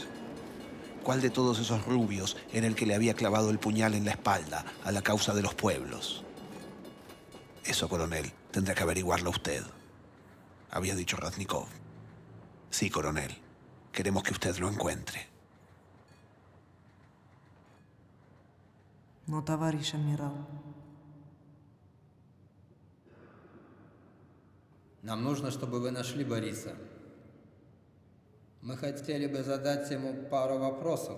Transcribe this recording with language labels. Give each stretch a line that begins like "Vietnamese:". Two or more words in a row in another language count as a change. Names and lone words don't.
Spanish: ¿Cuál de todos esos rubios era el que le había clavado el puñal en la espalda a la causa de los pueblos? Eso, coronel, tendrá que averiguarlo usted, había dicho Ratnikov. Sí, coronel. Queremos que usted lo encuentre.
Russian: Но, товарищ адмирал, Нам нужно, чтобы вы нашли Бориса. Мы хотели бы задать ему пару вопросов.